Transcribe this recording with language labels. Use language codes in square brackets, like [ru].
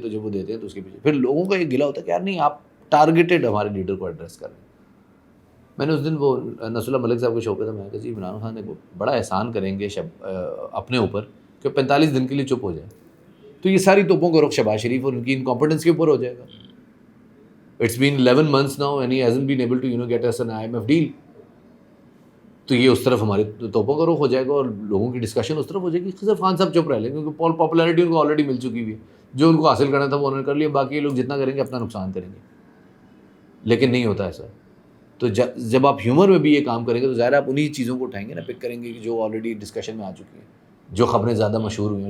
[ur] تو جب وہ دیتے ہیں تو اس کے پیچھے پھر لوگوں کا یہ گلا ہوتا ہے کہ یار نہیں, آپ ٹارگیٹڈ ہمارے لیڈر کو ایڈریس کر رہے ہیں. میں نے اس دن وہ نصر اللہ ملک صاحب کے شو پہ تھا, میں نے کہا جی عمران خان ایک بڑا احسان کریں گے اپنے اوپر کہ 45 دن کے لیے چپ ہو جائے, تو یہ ساری توپوں کا رخ شہباز شریف اور ان کی انکمپیٹنس کے اوپر ہو جائے گا. [en] It's been 11 months now and he hasn't been able to get us an IMF deal. [ur] تو یہ اس طرف ہمارے توپوں کا رخ ہو جائے گا اور لوگوں کی ڈسکشن اس طرف ہو جائے گی. خضر خان صاحب چپ رہ لیں کیونکہ پاپولیرٹی ان کو آلریڈی مل چکی ہوئی ہے, جو ان کو حاصل کرنا تھا وہ انہوں نے کر لیا, باقی لوگ جتنا کریں گے اپنا نقصان کریں گے. لیکن نہیں ہوتا ایسا. تو جب آپ ہیومر میں بھی یہ کام کریں گے تو ظاہر آپ انہی چیزوں کو اٹھائیں گے نا, پک کریں گے کہ جو آلریڈی ڈسکشن میں آ چکی ہیں, جو خبریں زیادہ مشہور ہوئی ہیں.